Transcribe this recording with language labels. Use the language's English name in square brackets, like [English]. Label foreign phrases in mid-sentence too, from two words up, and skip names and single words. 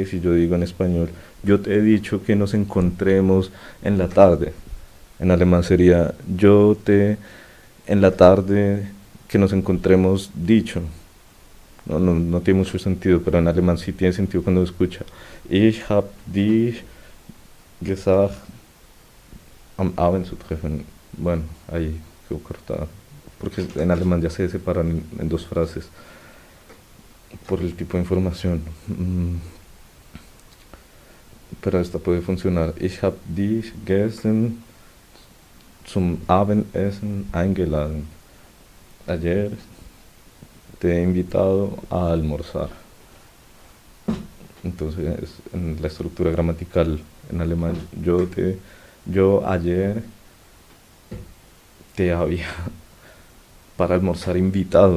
[Spanish] Si yo digo en español, yo te he dicho que nos encontremos en la tarde, en alemán sería yo te en la tarde que nos encontremos dicho. No tiene mucho sentido, pero en alemán sí tiene sentido cuando lo escucha. [German] Ich hab dich gesagt, am Abend zu treffen. [Spanish] Bueno, ahí quedó cortada. Porque en alemán ya se separan en dos frases por el tipo de información. Pero esta puede funcionar. [German] Ich hab dich gestern zum Abendessen eingeladen. [Spanish] Ayer te he invitado a almorzar. Entonces, en la estructura gramatical en alemán, yo ayer te había para almorzar invitado.